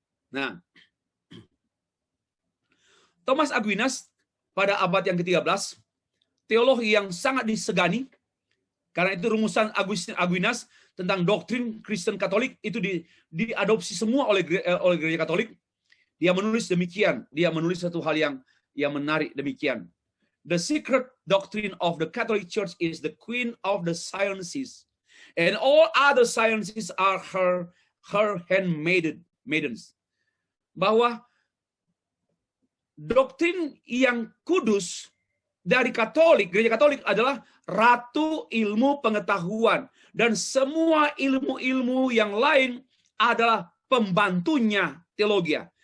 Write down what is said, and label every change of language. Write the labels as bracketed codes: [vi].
[id] Nah, Thomas Aquinas pada abad yang ke-13, teologi yang sangat disegani, karena itu rumusan Aquinas tentang doktrin Kristen Katolik itu diadopsi semua oleh gereja Katolik. Dia menulis demikian, dia menulis satu hal yang menarik demikian. [en] The secret doctrine of the Catholic Church is the queen of the sciences, and all other sciences are her handmaidens. [id] Bahwa doktrin yang kudus dari Katolik, gereja Katolik adalah ratu ilmu pengetahuan, dan semua ilmu-ilmu yang lain adalah pembantunya teologi.